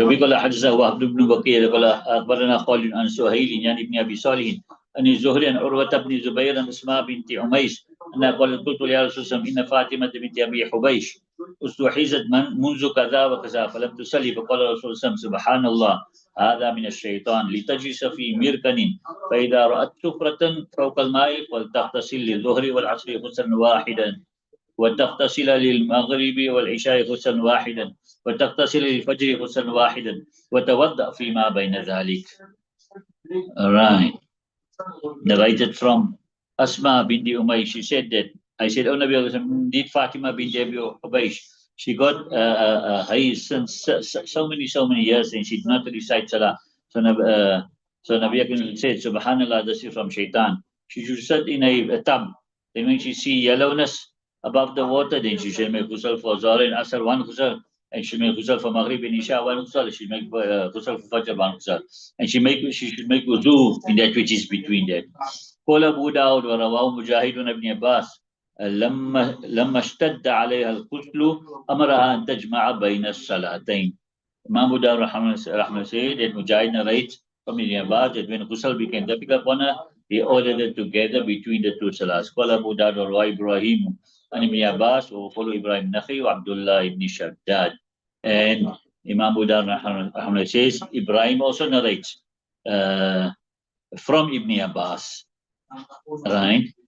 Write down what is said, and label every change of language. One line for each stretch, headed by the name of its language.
Arabic: وبي قال حدثنا وهب بن بكير قال أخبرنا خالد عن سهيل يعني ابن أبي صالح عن الزهري عن عروة بن زبير عن أسماء بنت عميس أنها قالت قلت يا رسول الله إن فاطمة بنت أبي حبيش استحيزت منذ كذا وكذا فلم تصلي فقال رسول الله سبحان الله هذا من الشيطان لتجلس في مركن فإذا رأت سفرة فوق الماء فلتغتسل للظهر والعصر غسلا واحدا وتغتسل للمغرب والعشاء غسلا واحدا وتغتسل للفجر غسلا واحدا وتوضأ فيما بين ذلك.
English: Right. Narrated from Asma binti Umayy. She said that I said, "Oh Nabi, did Fatima binti Abi Ubaysh? She got hais since so many years and she did not recite Salah. So Nabi said, Subhanallah, this is from Shaitan. She should sit in a tub. Then when she see yellowness above the water, then she should make ghusl for Zohar and Asr, one ghusl, and she make ghusl for Maghrib and Isha, one ghusl. She make ghusl for Fajr, one ghusl, and she should make wudu in that which is between that.
Arabic: قال أبو داود ورواه مجاهد بن عباس لما اشتد عليها الغسل أمرها أن تجمع بين الصلاتين.
English: Imam Abu Dawud Rahman said that Mujahid narrates from Ibn Abbas that when ghusl became difficult upon her, he ordered it together between the two salahs. Qala Abu Dawud wa Ibrahim and Ibn Abbas or follow Ibrahim Nakhi wa Abdullah ibn Shaddad. And Imam Abu Dawud Rahman says Ibrahim also narrates from Ibn Abbas. Right?